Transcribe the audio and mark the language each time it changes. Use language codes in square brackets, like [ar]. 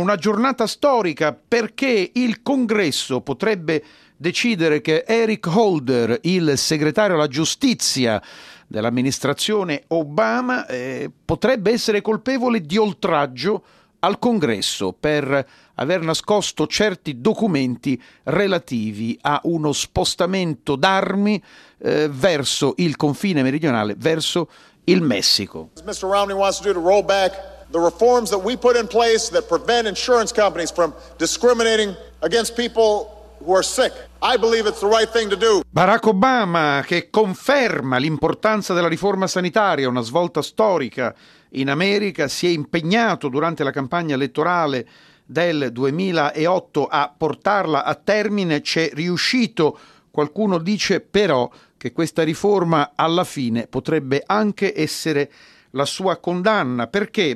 [it] Una giornata storica perché il Congresso potrebbe decidere che Eric Holder, il segretario alla giustizia dell'amministrazione Obama, potrebbe essere colpevole di oltraggio al Congresso per aver nascosto certi documenti relativi a uno spostamento d'armi verso il confine meridionale, verso il Messico. [en] Mr. Romney wants to do to roll back the reforms that we put in place that prevent insurance companies from discriminating against people who are sick. I believe it's the right thing to do. [it] Barack Obama, che conferma l'importanza della riforma sanitaria, una svolta storica in America, si è impegnato durante la campagna elettorale del 2008 a portarla a termine, c'è riuscito. Qualcuno dice però che questa riforma alla fine potrebbe anche essere la sua condanna. Perché?